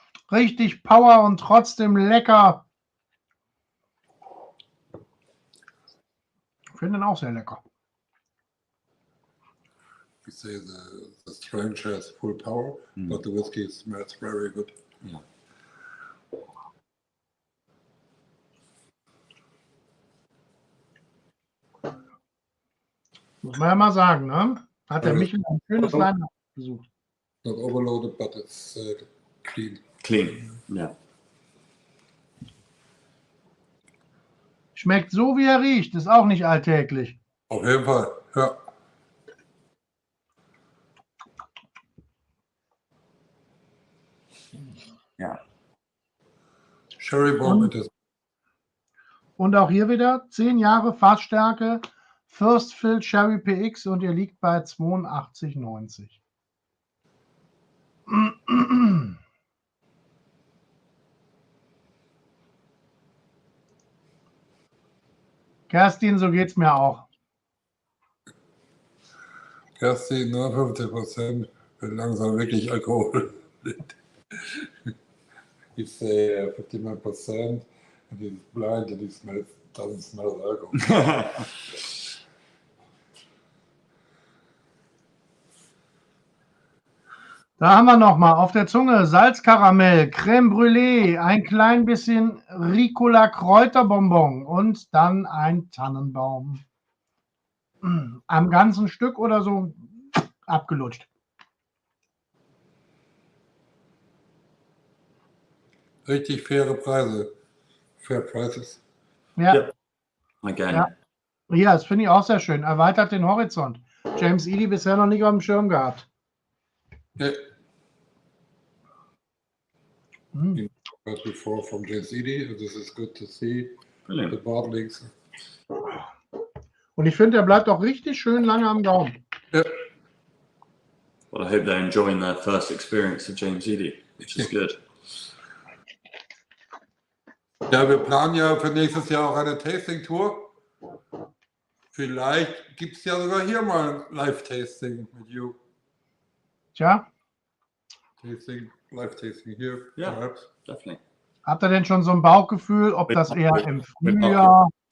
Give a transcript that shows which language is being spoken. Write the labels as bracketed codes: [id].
[de] Richtig Power und trotzdem lecker. Ich finde den auch sehr lecker. [en] We say the strength has full power, but the whiskey smells very good. [de] Ja. Muss man ja mal sagen, ne? Hat der Michel ein schönes Line besucht. [en] Not overloaded, but it's clean. [de] Clean, ja. Schmeckt so, wie er riecht. Ist auch nicht alltäglich. Auf jeden Fall, ja. Ja. [en] Sherry Bomb it is. [de] Und auch hier wieder 10 Jahre Fassstärke, First Fill Sherry PX und ihr liegt bei 82,90. Kerstin, so geht's mir auch. Kerstin, nur 50%, wird langsam wirklich Alkohol. [en] You say 51%, and he's blind and he doesn't smell alcohol. [de] Da haben wir nochmal auf der Zunge Salzkaramell, Crème Brûlée, ein klein bisschen Ricola Kräuterbonbon und dann ein Tannenbaum. Am ganzen Stück oder so abgelutscht. Richtig faire Preise. [en] Fair Prices. [de] Ja. [en] Again. [de] Ja. Ja, das finde ich auch sehr schön. Erweitert den Horizont. James Eadie bisher noch nicht auf dem Schirm gehabt. [en] Yeah. But before from James Eadie, this is good to see. Brilliant. The bottlings. [de] Und ich finde, der bleibt auch richtig schön lange am Gaumen. [en] Yeah. Well, I hope they're enjoying their first experience of James Eadie, which is good. [de] Ja, wir planen ja für nächstes Jahr auch eine Tasting-Tour. Vielleicht gibt es ja sogar hier mal ein Live-Tasting mit you. Tja, Live-Tasting hier, [en] Yeah. perhaps. Definitely. [de] habt ihr denn schon so ein Bauchgefühl, ob das eher im Frühjahr...